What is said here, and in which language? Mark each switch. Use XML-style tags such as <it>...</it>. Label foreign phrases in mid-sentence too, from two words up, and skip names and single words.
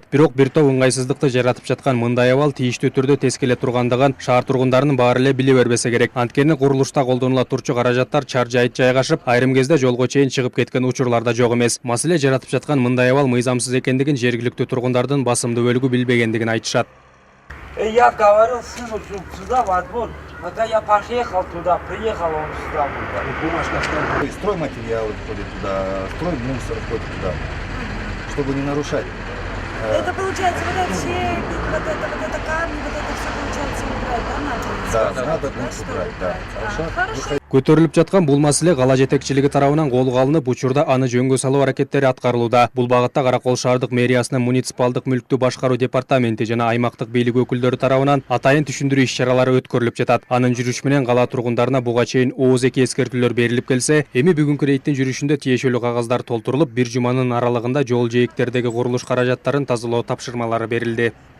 <ky>Бирок бир топ ыңгайсыздыкты жаратып жаткан мындай абал тийиштүү түрдө тескеле тургандыгын шаар тургундарынын баары эле биле бербесе керек. Анткени курулушта колдонула турчу каражаттар чар-жайыт жайгашып, айрым кезде жолго чейин чыгып кеткен учурлар да жок эмес. Маселе жаратып жаткан мындай абал мыйзамсыз экендигин жергиликтүү тургундардын басымдуу бөлүгү билбегендигин айтышат.</ky> <ru>Я говорил сыну, сюда во двор. Когда я поехал туда, приехал он сюда. Бумажка, стройматериалы входят туда, строймусор входит туда, чтобы не нарушать. Это получается вот эти щепки, вот это камни, вот это все получается убрать, да, надо? Да, надо убрать, да. Хорошо.</ru> <ky>Көтөрүлүп жаткан бул маселе кала жетекчилиги тарабынан колго алынып, учурда аны жөнгө салуу аракеттери аткарылууда. Бул багытта Каракол шаардык мэриясынын муниципалдык мүлктү башкаруу департаменти жана аймактык бийлик өкүлдөрү тарабынан атайын түшүндүрүү иш-чаралары өткөрүлүп жатат. Анын жүрүшү менен кала тургундарына буга чейин ооз-эки эскертүүлөр берилип келсе, эми бүгүнкү рейдтин жүрүшүндө тиешелүү кагаздар толтурулуп, бир жуманын аралыгында жол жээктердеги курулуш каражаттарын тазалоо тапшырмалары берилди.</ky>